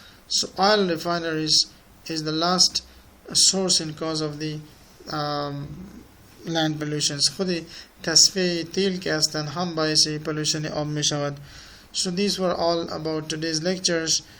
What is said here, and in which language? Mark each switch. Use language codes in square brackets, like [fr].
[en] So oil refineries is the last source and cause of the land pollutions. [fa] خود تصفیه تیل که هستند هم باعث pollution آب می شود. [en] So these were all about today's lectures.